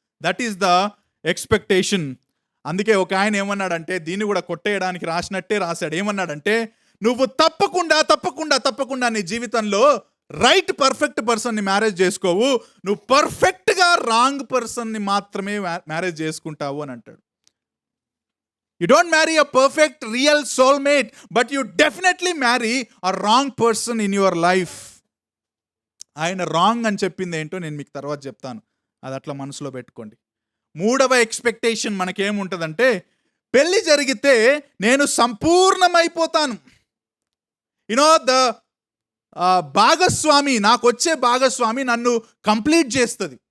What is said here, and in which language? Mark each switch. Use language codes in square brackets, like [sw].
[en] That is the expectation. [te] అందుకే ఒక ఆయన ఏమన్నాడంటే, దీన్ని కూడా కొట్టేయడానికి రాసినట్టే రాశాడు. ఏమన్నాడంటే, నువ్వు తప్పకుండా నీ జీవితంలో రైట్ పర్ఫెక్ట్ పర్సన్ని మ్యారేజ్ చేసుకోవు, నువ్వు పర్ఫెక్ట్గా రాంగ్ పర్సన్ని మాత్రమే మ్యారేజ్ చేసుకుంటావు అని అంటాడు. [en] You don't marry a perfect real soulmate, but you definitely marry a wrong person in your life. [te] ఆయన రాంగ్ అని చెప్పింది ఏంటో నేను మీకు తర్వాత చెప్తాను, అది అట్లా మనసులో పెట్టుకోండి. మూడవ ఎక్స్పెక్టేషన్ మనకేముంటుందంటే, పెళ్లి జరిగితే నేను సంపూర్ణమైపోతాను. ద భాగస్వామి, నాకు వచ్చే భాగస్వామి నన్ను కంప్లీట్ చేస్తుంది.